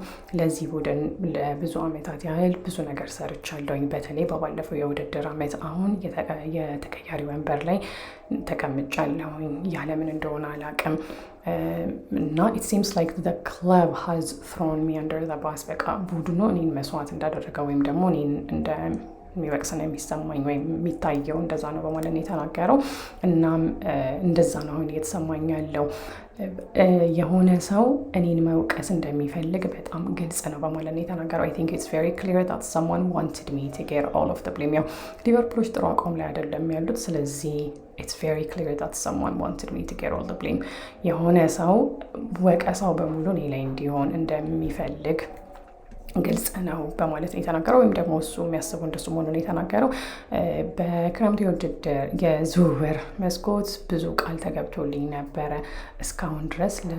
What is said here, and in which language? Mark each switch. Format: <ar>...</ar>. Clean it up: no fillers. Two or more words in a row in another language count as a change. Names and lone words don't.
<am>ለዚህ ቡድን ለብዙ ዓመታት ያህል ብዙ ነገር ሰርቻለሁኝ፣ በተለይ በባለፈው የውድድር ዓመት አሁን የተቀያሪ ወንበር ላይ ተቀምጫለሁኝ፣ ያለምን እንደሆነ አላውቅም እና</am> <en>it seems like the club has thrown me under the bus።</en> <am>በቃ ቡድኑ እኔን መስዋዕት እንዳደረገ ወይም ደግሞ እኔን እንደሚወቅስ ነው የሚሰማኝ ወይም የሚታየው እንደዛ ነው በማለት ነው የተናገረው። እናም እንደዛ ነው አሁን እየተሰማኝ ያለው። የሆነ ሰው እኔን መውቀስ እንደሚፈልግ በጣም ግልጽ ነው በማለት ነው የተናገረው።</am> <en>I think it's very clear that someone wanted me to get all of the blame።</en> <am>ያው ሊቨርፑሎች ጥሩ አቋም ላይ አይደለም ያሉት። ስለዚህ</am> <en>it's very clear that someone wanted me to get all the blame።</en> <am>የሆነ ሰው ወቀሳው በሙሉ እኔ ላይ እንዲሆን እንደሚፈልግ ግልጽ ነው በማለት ነው የተናገረው። ወይም ደግሞ እሱ የሚያስበው እንደሱ መሆኑን የተናገረው። በክረምቱ የውድድር የዝውውር መስኮት ብዙ ቃል ተገብቶልኝ ነበረ። እስካሁን ድረስ</am>